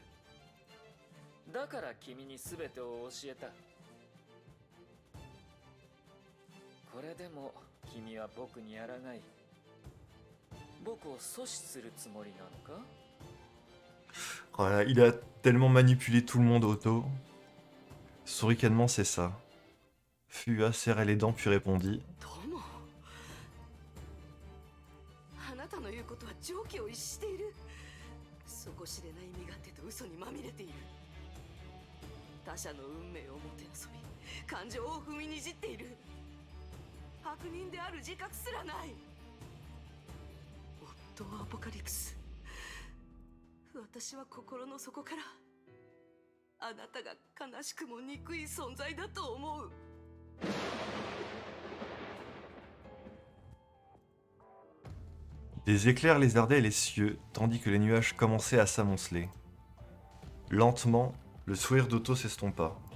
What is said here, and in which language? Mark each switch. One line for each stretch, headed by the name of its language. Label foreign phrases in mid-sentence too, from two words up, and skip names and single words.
Japanese: だから君に全てを教えた。これでも君は僕に抗い、僕を阻止するつもりなのか？
French: Voilà, il a tellement manipulé tout le monde, Otto. Son ricanement, c'est ça. Fua serrait les dents puis répondit.
Japanese: 友、あなたの言うことは常軌を逸している。底知れない身勝手と嘘にまみれている。他者の運命をもてあそび、感情を踏みにじっている。悪人である自覚すらない。夫はアポカリプス。私は心の底からあなたが悲しくも憎い存在だと思う。
French: Des éclairs lézardaient les cieux, tandis que les nuages commençaient à s'amonceler. Lentement, le sourire d'Otto s'estompa.